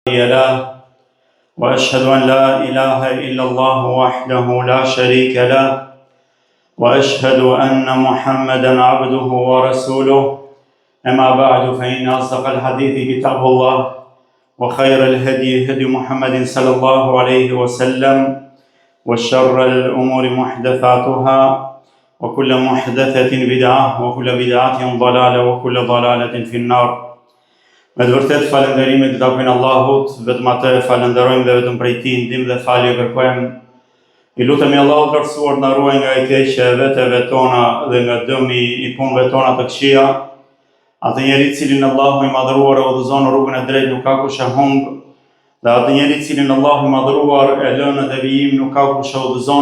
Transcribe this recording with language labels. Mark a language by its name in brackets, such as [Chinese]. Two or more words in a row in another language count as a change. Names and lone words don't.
[Arabic] له وأشهد أن لا إله إلا الله وحده لا شريك له وأشهد أن محمدا عبده ورسوله أما بعد فإن أصدق الحديث كتاب الله وخير الهدي هدي محمد صلى الله عليه وسلم وشر الأمور محدثاتها وكل محدثة بدعة وكل بدعة ضلالة وكل ضلالة في النار. [Albanian] Me të vërtet falënderimet i takojnë Allahut, vetëm atë falenderojmë dhe vetëm prej tij ndihmë dhe falje kërkojmë. I lutemi Allahut lartësuar na ruaj nga e keqja e veteve tona dhe nga dëmi i punëve tona të këqija. Atë njeri cilin Allahu i madhëruar e udhëzon në rrugën e drejtë nuk ka kush e humb, dhe atë njeri cilin Allahu i madhëruar e lën në devijim nuk ka kush e udhëzon.